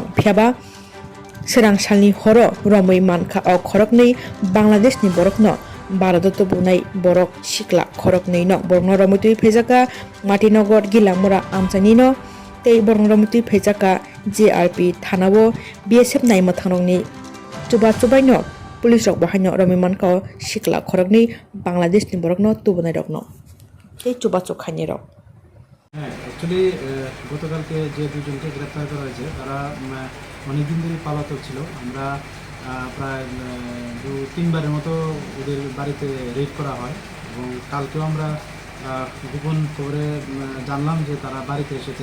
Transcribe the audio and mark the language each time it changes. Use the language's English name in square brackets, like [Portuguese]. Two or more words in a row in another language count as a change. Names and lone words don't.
[Kok Borok] phiaba serang salni horo romoi mankha ok khorok ni Bangladesh ni borok no Bharat tubunai borok sikla khorok nei no borok no romoi tui phejaka Martinogor Gilamora amchani no tei borok romoi tui phejaka JRP thanao BSF naima thanong ni chubai no police rok bahaino romoi mankha sikla khorok ni Bangladesh ni borok no tubunai rok no এই চুবাচো খাইনি রক [Bangla] হ্যাঁ অ্যাকচুয়ালি গতকালকে যে দুজনকে গ্রেপ্তার করা হয়েছে তারা অনেকদিন ধরে পলাতক ছিল। আমরা প্রায় 2-3বারের মতো ওদের বাড়িতে রেড করা হয় এবং কালকেও আমরা গোপন খবরে জানলাম যে তারা বাড়িতে এসেছে।